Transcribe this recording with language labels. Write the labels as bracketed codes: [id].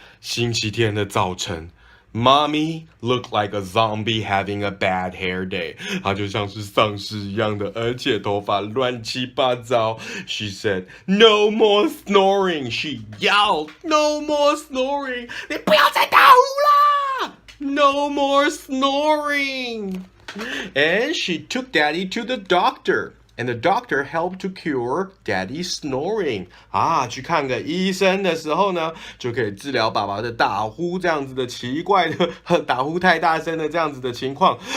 [zh] 星期天的早晨 [en] ，Mommy looked like a zombie having a bad hair day. [zh] 她就像是丧尸一样的，而且头发乱七八糟。 [en] She said, "No more snoring." She yelled, "No more snoring." [zh] 你不要再打呼啦 ！ [en] No more snoring. And she took Daddy to the doctor. And the doctor helped to cure Daddy's snoring. [zh] 去看个医生的时候呢，就可以治疗爸爸的打呼这样子的奇怪的打呼太大声的这样子的情况。